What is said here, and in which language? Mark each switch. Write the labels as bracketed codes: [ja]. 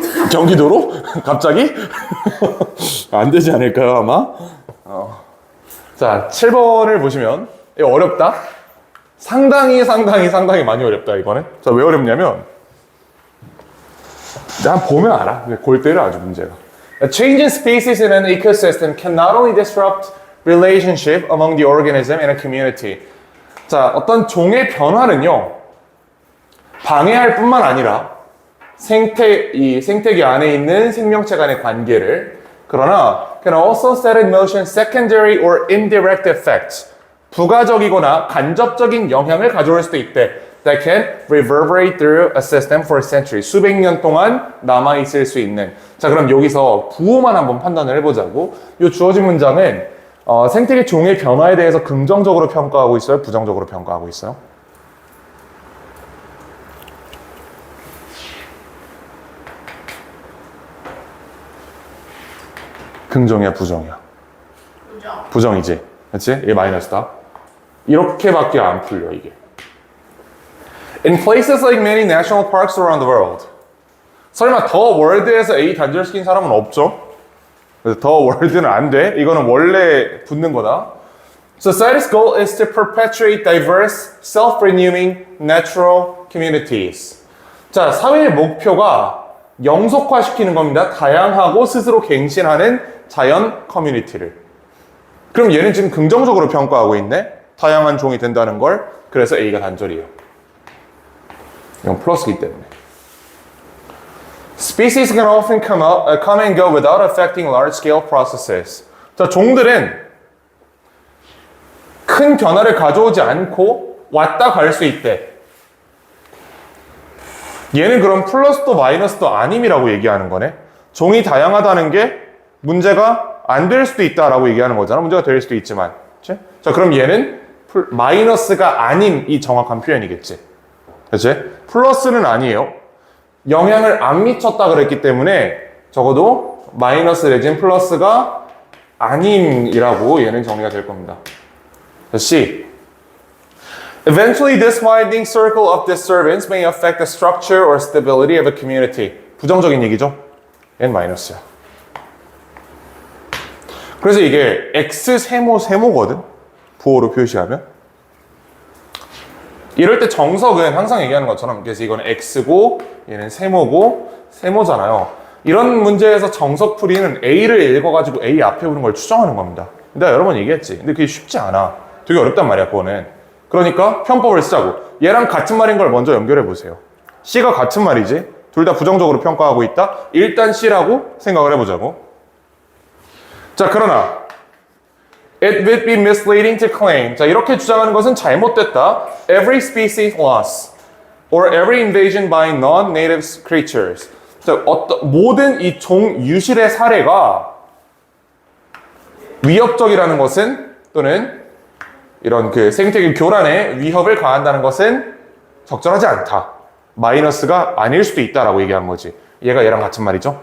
[ko] 경기도로? 갑자기? 안 되지 않을까요, 아마? 자, 7번을 보시면, 이거 어렵다? 상당히 많이 어렵다, 이거는. 자, 왜 어렵냐면, 난 보면 알아. 골 때려, 아주 문제가. [en] A change in species in an ecosystem can not only disrupt relationship among the organism in a community. [ko] 자, 어떤 종의 변화는요, 방해할 뿐만 아니라 이 생태계 안에 있는 생명체 간의 관계를, 그러나 [en] can also set in motion secondary or indirect effects. [ko] 부가적이거나 간접적인 영향을 가져올 수도 있대. [en] That can reverberate through a system for centuries. [ko] 수백 년 동안 남아있을 수 있는. 자, 그럼 여기서 부호만 한번 판단을 해보자고. 이 주어진 문장은 생태계 종의 변화에 대해서 긍정적으로 평가하고 있어요? 부정적으로 평가하고 있어요? 긍정이야, 부정이야? 부정. 부정이지. 그렇지? 이게 마이너스다. 이렇게밖에 안 풀려, 이게. [en] In places like many national parks around the world. [ko] 설마 더 월드에서 A 단절시킨 사람은 없죠? 그래서 더 월드는 안 돼. 이거는 원래 붙는 거다. [en] Society's goal is to perpetuate diverse, self-renewing, natural communities. [ko] 자, 사회의 목표가 영속화시키는 겁니다. 다양하고 스스로 갱신하는 자연 커뮤니티를. 그럼 얘는 지금 긍정적으로 평가하고 있네? 다양한 종이 된다는 걸. 그래서 A가 단절이에요. 이건 플러스이기 때문에. [en] Species can often come and go without affecting large-scale processes. [ko] 자, 종들은 큰 큰 변화를 가져오지 않고 왔다 갈 수 있대. 얘는 그럼 플러스도 마이너스도 아님이라고 얘기하는 거네. 종이 다양하다는 게 문제가 안 될 수도 있다라고 얘기하는 거잖아. 문제가 될 수도 있지만. 그치? 자, 그럼 얘는 마이너스가 아닌 이 정확한 표현이겠지. 그치? 플러스는 아니에요. 영향을 안 미쳤다 그랬기 때문에 적어도 마이너스 내진 플러스가 아님이라고 얘는 정리가 될 겁니다. 자, C. [en] Eventually, this widening circle of disturbance may affect the structure or stability of a community. [ko] 부정적인 얘기죠? 얘는 마이너스야. 그래서 이게 X 세모거든? 부호로 표시하면. 이럴 때 정석은 항상 얘기하는 것처럼, 그래서 이건 X고, 얘는 세모잖아요. 이런 문제에서 정석풀이는 A를 읽어가지고 A 앞에 오는 걸 추정하는 겁니다. 내가 여러 번 얘기했지. 근데 그게 쉽지 않아. 되게 어렵단 말이야, 그거는. 그러니까 편법을 쓰자고. 얘랑 같은 말인 걸 먼저 연결해 보세요. C가 같은 말이지. 둘 다 부정적으로 평가하고 있다. 일단 C라고 생각을 해보자고. 자, 그러나 [en] It would be misleading to claim. [ko] 자, 이렇게 주장하는 것은 잘못됐다. [en] Every species loss or every invasion by non-native creatures. [ko] 자, 모든 이 종 유실의 사례가 위협적이라는 것은 또는 이런 그 생태계 교란에 위협을 가한다는 것은 적절하지 않다. 마이너스가 아닐 수도 있다라고 얘기한 거지. 얘가 얘랑 같은 말이죠.